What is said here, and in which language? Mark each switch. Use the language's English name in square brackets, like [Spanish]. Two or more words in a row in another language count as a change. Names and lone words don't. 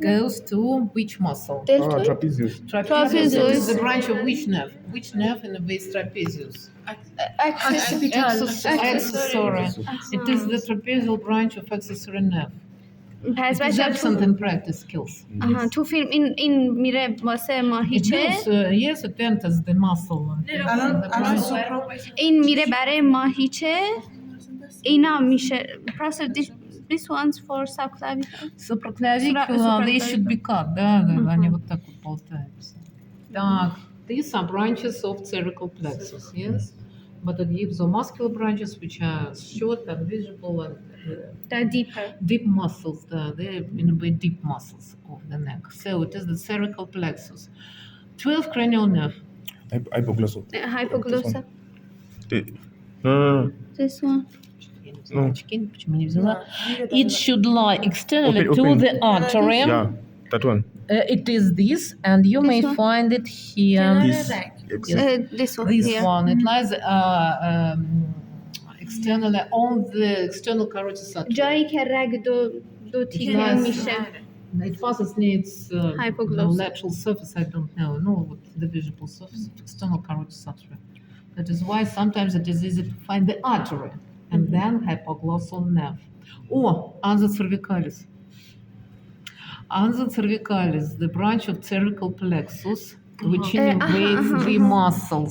[English] goes to which muscle? Deltoid. Trapezius. Trapezius. It is the branch of which nerve? Which nerve in the base trapezius? Accessory. It is the trapezial branch of accessory nerve. [Persian] پس [English] It is [Persian] بچه [English] absent in practice skills. [Persian] تو فیلم این میره واسه [English] It [Persian] ماهیچه [English] goes, yes, it enters the muscle. [Persian] این میره برای ماهیچه اینا میشه [English] process this one's for subclavicular. Supraclavicular, they should be cut, [Russian] да, они вот так вот болтаются. Так, [English] these are branches of cervical plexus, yes? But it gives the muscular branches which are short and visible and The deeper. deep muscles, they're in a way deep muscles of the neck. So it is the cervical plexus. 12 cranial nerve. Hypoglossal. Hypoglossal. No. This one. [Russian] Почему не взяла? [English] It should lie externally Open, to open. the artery. Yeah, that one. It is this, and you may one? find it here. This. This one This here. one. It lies externally on the external carotid artery. [Persian] جایی که رگ دو تیکه [English] Nice. [Persian] میشه. [English] It passes near its Hypoglossal. lateral surface. I don't know what the visible surface of external carotid artery. That is why sometimes it is easy to find the artery and then hypoglossal nerve. Or ansa cervicalis. Ansa cervicalis, the branch of cervical plexus, which innervates the muscles.